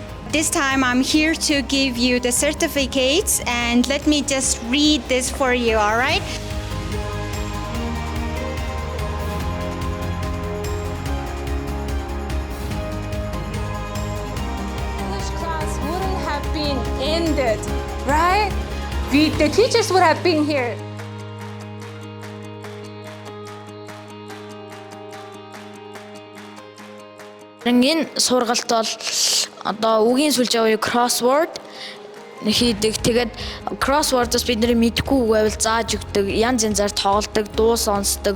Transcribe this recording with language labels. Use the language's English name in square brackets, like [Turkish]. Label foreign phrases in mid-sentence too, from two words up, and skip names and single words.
[English] This time I'm here to give you the certificates, and let me just read this for you, all right? English class wouldn't have been ended, right? The teachers would have been here. [Mongolian] Энэ сургалт бол одоо үгийн сүлжээ буюу crossword хийдэг. Тэгээд crossword-ос бидний мэдгүй үг байвал зааж өгдөг, янз янзаар тоглодог, дуу сонсдог.